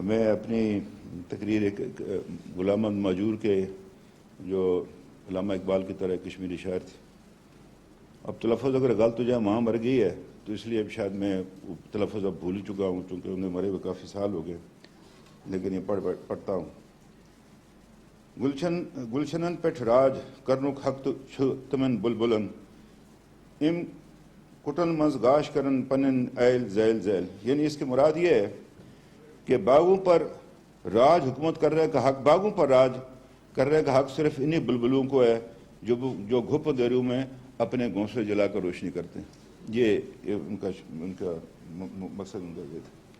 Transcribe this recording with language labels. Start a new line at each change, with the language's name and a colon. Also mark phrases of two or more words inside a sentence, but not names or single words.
Urdu: میں اپنی تقریر ایک غلام احمد ماجور کے جو علامہ اقبال کی طرح کشمیری شاعر تھے، اب تلفظ اگر غلط ہو جائے، ماں مر گئی ہے تو اس لیے شاید میں تلفظ اب بھول ہی چکا ہوں، چونکہ انہیں مرے ہوئے کافی سال ہو گئے، لیکن یہ پڑھتا ہوں۔
Kashmiri: گلشنن پیٹھ راج کرنک حق تمن بلبلن ام کٹن منز گاش کرن پنن ایل زیل زیل،
Urdu: یعنی اس کی مراد یہ ہے کہ باغوں پر راج حکومت کرنے کا حق، باغوں پر راج کرنے کا حق صرف انہی بلبلوں کو ہے جو گھپ دیروں میں اپنے گھونسلے جلا کر روشنی کرتے ہیں۔ یہ ان کا مقصد ان کا یہ تھا۔